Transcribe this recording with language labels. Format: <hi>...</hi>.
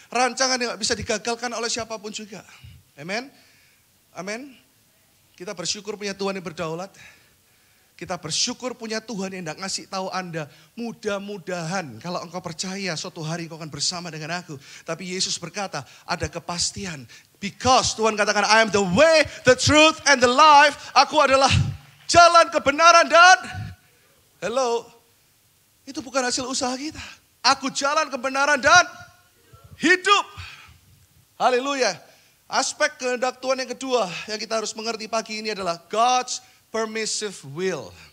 <id>Rancangan yang gak bisa digagalkan oleh siapapun juga. Amen. Amin. Kita bersyukur punya Tuhan yang berdaulat. Kita bersyukur punya Tuhan yang tidak ngasih tahu Anda. Mudah-mudahan kalau engkau percaya suatu hari engkau akan bersama dengan aku. Tapi Yesus berkata ada kepastian.</id> <en>Because</en> <id>Tuhan katakan</id> <en>I am the way, the truth and the life.</en> <id>Aku adalah jalan kebenaran dan hello. Itu bukan hasil usaha kita. Aku jalan kebenaran dan hidup. Haleluya. Aspek kehendak Tuhan yang kedua yang kita harus mengerti pagi ini adalah</id> <en>God's permissive will.</en>